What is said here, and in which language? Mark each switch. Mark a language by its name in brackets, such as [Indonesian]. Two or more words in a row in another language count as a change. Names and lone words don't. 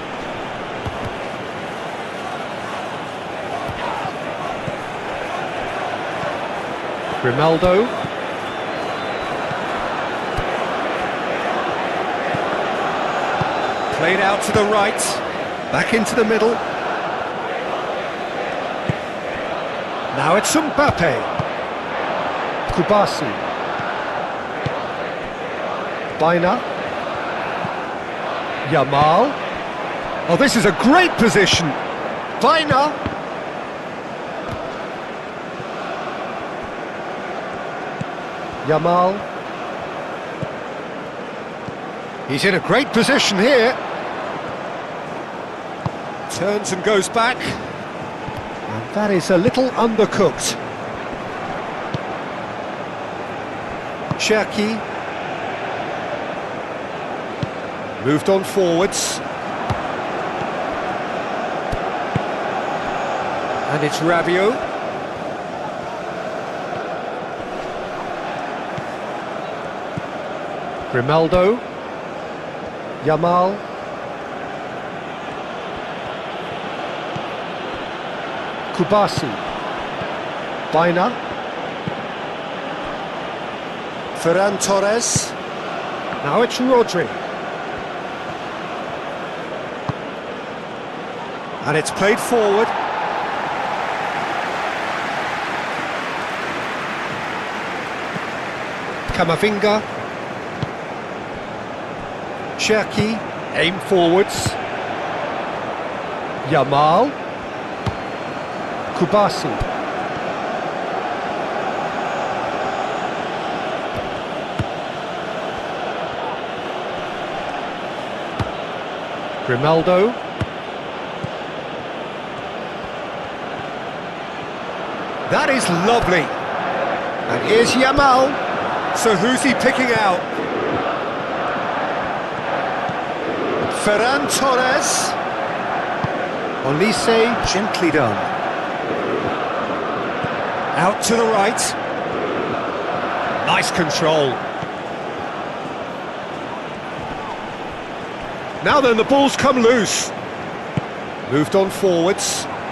[English] Grimaldo. Played out to the right, back into the middle. Now it's Mbappe. Kubasi. Baina. Yamal. Oh, this is a great position. Baina. Yamal. He's in a great position here. Turns and goes back. And that is a little undercooked. Cherki. Moved on forwards. And it's Rabiot. Grimaldo. Yamal. Kubasi. Baina. Ferran Torres. Now it's Rodri. And it's played forward. Camavinga. Cherki, aim forwards. Yamal. Kubasi. Grimaldo. That is lovely. And here's Yamal. So who's he picking out? Ferran Torres. Olise, gently done. Out to the right. Nice control. Now then, the ball's come loose. Moved on forwards.